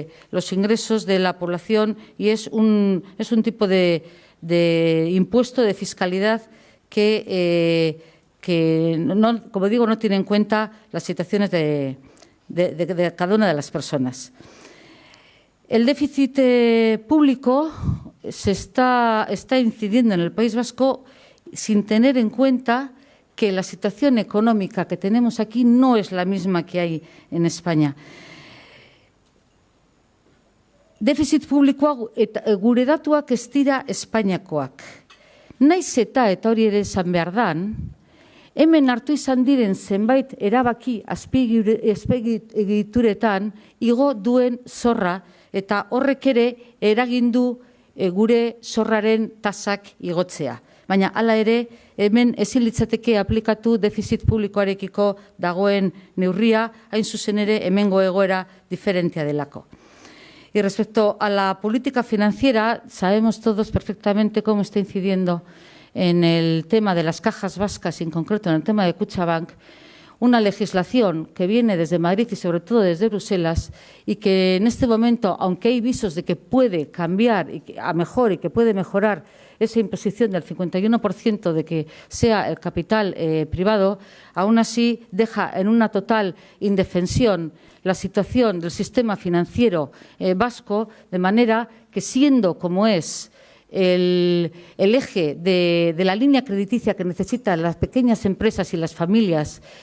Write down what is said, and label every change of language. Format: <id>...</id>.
<es>los ingresos de la población y es un tipo de impuesto de fiscalidad que no, como digo, no tiene en cuenta las situaciones de cada una de las personas. El déficit público se está incidiendo en el País Vasco sin tener en cuenta que la situación económica que tenemos aquí no es la misma que hay en España.</es> <eu>Defizit publikoa gure datuak ez dira Espainiakoak. Naiz eta hori ere esan behar dan, hemen hartu izan diren zenbait erabaki azpiegituretan igo duen zorra eta horrek ere eragin du gure zorraren tasak igotzea. Baina hala ere, hemen ezin litzateke aplikatu defizit publikoarekiko dagoen neurria, hain zuzen ere hemengo egoera diferentea delako.</eu> <es>Y respecto a la política financiera, sabemos todos perfectamente cómo está incidiendo en el tema de las cajas vascas, y en concreto en el tema de Kutxabank, una legislación que viene desde Madrid y sobre todo desde Bruselas y que en este momento, aunque hay visos de que puede cambiar a mejor y que puede mejorar esa imposición del 51% de que sea el capital privado, aún así deja en una total indefensión la situación del sistema financiero vasco, de manera que, siendo como es el eje de la línea crediticia que necesitan las pequeñas empresas y las familias</es>